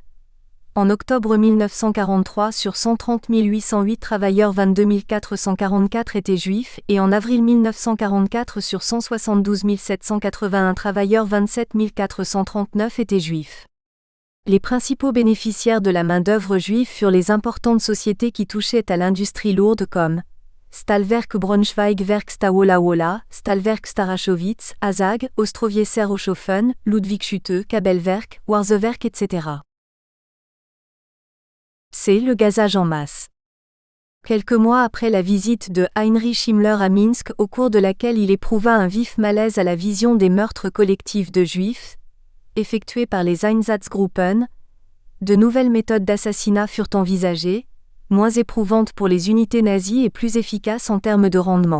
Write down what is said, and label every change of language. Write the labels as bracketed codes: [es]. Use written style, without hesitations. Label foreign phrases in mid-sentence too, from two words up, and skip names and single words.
[fr] En octobre 1943, sur 130 808 travailleurs, 22 444 étaient juifs, et en avril 1944, sur 172 781 travailleurs, 27 439 étaient juifs. Les principaux bénéficiaires de la main-d'œuvre juive furent les importantes sociétés qui touchaient à l'industrie lourde comme Stahlwerk Braunschweig, Werkstawola Wola, Stahlwerk Starachowitz, Azag, Ostrowieczer Hochofen, Ludwigshütte, Kabelwerk, Warzewerk, etc. C'est le gazage en masse. Quelques mois après la visite de Heinrich Himmler à Minsk, au cours de laquelle il éprouva un vif malaise à la vision des meurtres collectifs de Juifs, effectués par les Einsatzgruppen, de nouvelles méthodes d'assassinat furent envisagées, moins éprouvantes pour les unités nazies et plus efficaces en termes de rendement.